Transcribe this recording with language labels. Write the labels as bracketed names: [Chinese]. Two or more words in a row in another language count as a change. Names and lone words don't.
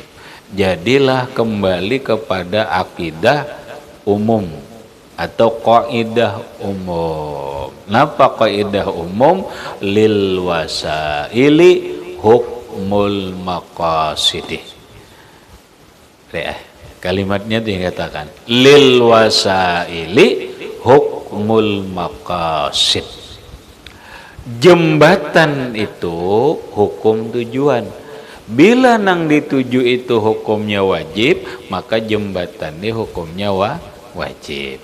[Indonesian] Jadilah kembali kepada akidah umum atau kaidah umum. [Banjar] Napa kaidah umum? [Arabic] للوسائل حكم المقاصد. [Indonesian] Kalimatnya dikatakan [Arabic] للوسائل حكم المقاصد. [Indonesian] Jembatan itu hukum tujuan. [Banjar] Bila nang dituju itu hukumnya wajib, maka jembatan ini hukumnya wajib.